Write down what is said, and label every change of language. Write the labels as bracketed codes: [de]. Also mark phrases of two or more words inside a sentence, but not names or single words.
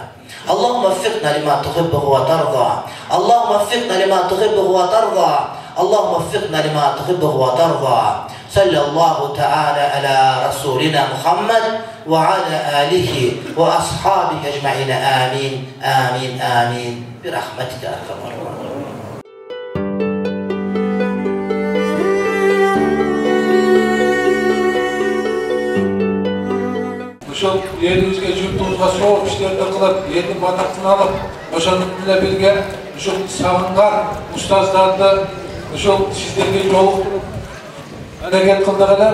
[ar] اللهم وفقنا لما تحبه وترضى. اللهم وفقنا لما تحبه وترضى. اللهم وفقنا لما تحبه وترضى. صلى الله تعالى على رسولنا محمد وعلى آله وأصحابه أجمعين. آمين آمين آمين برحمتك أرحم الراحمين. [ky] Ошол элибизге журтубузга сооп иштерди кылып, элдин батактын алып, ошону менен бирге ушул сагынган устаздарды ушул сиздерге жолуктуруп әрекет кылдыргыла.